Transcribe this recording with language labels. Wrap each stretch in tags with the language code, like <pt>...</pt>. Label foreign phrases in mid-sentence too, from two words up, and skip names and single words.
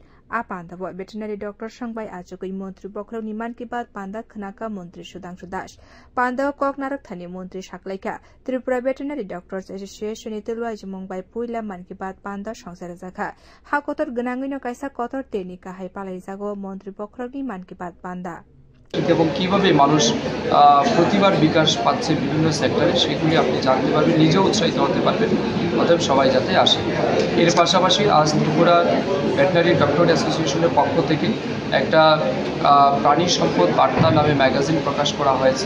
<trp>A Panda</trp> <en>Veterinary Doctor</en> <trp>Sangbai Achukui Mantri Bokhrok ni Man Ki Baat Panda Khanaka Mantri Sudhanshu Das. Panda Kok Narak Thani Mantri Shaklaika Tripura Veterinary Doctors Association Itelwaji Mumbai Puila Man Ki Baat Panda Songsar Zakha. Ha kotor ganangino kaisa kotor teni kahai palai jago Mantri Bokhrok ni Man Ki Baat Panda.</trp> <bn>এবং কিভাবে মানুষ প্রতিবার বিকাশ পাচ্ছে বিভিন্ন সেক্টরে সেগুলি আপনি জানতে পারবেন, নিজেও উৎসাহিত হতে পারবেন। অতএব সবাই যাতে আসে। এর পাশাপাশি আজ ত্রিপুরা ভেটেরিনারি ডক্টর অ্যাসোসিয়েশনের পক্ষ থেকে একটা প্রাণী সম্পদ বার্তা নামে ম্যাগাজিন প্রকাশ করা হয়েছে।</bn>